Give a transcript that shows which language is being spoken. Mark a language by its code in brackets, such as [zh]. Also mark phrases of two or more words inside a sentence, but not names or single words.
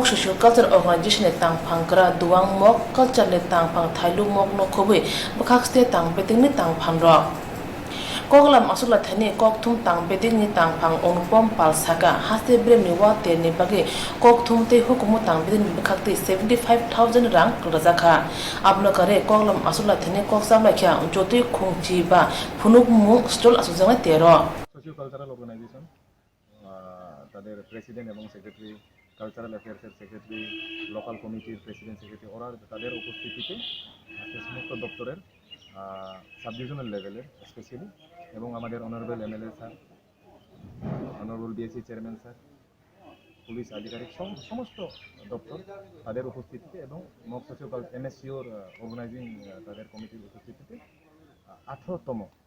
[en] social culture organization [trp] ne tangphang kra duang mok culture ne tangphang thailu mok no khobui pakhaste tangpeting ni tangphang ro Koklam asula thani kokthum tangpeting ni tangphang onupom palsaka haste brem ni wate ni bagi kokthum te hukumu tangpeting ni bakhakti 75000 rang rajaka abno kare koklam asula thani koksam lakha joti khungchi ba phunuk mu stol asujanga tero [en] socio cultural organization [bn] তাদের প্রেসিডেন্ট এবং [en] secretary cultural affairs secretary local committee president secretary [bn] ওরা তাদের উপস্থিতিতে সমস্ত দপ্তরের [en] sub divisional level specially [bn] এবং আমাদের [en] honourable MLA sir honourable DAC chairman sir [bn] পুলিশ আধিকারিক সমস্ত দপ্তর তাদের উপস্থিতিতে এবং মক সোশিও MSCOর অর্গানাইজিং তাদের কমিটির উপস্থিতিতে 18তম